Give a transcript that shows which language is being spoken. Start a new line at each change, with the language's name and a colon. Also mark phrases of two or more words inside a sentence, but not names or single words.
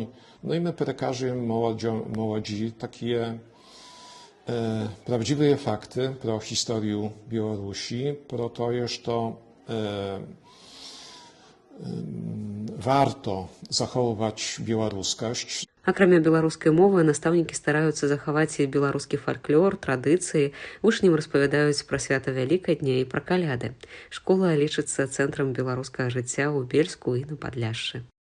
Polish: No i my przekazujemy młodzi takie prawdziwe fakty pro historię Białorusi, pro to, że to warto zachowywać białoruskość.
Belarusian: Акрамя беларускай мовы, настаўнікі стараюцца захаваць і беларускі фальклор, традыцыі, вучням распавядаюць пра свята Вялікадня і пра каляды. Школа лічыцца цэнтрам беларускага жыцця ў Бельску і на Падляшшы.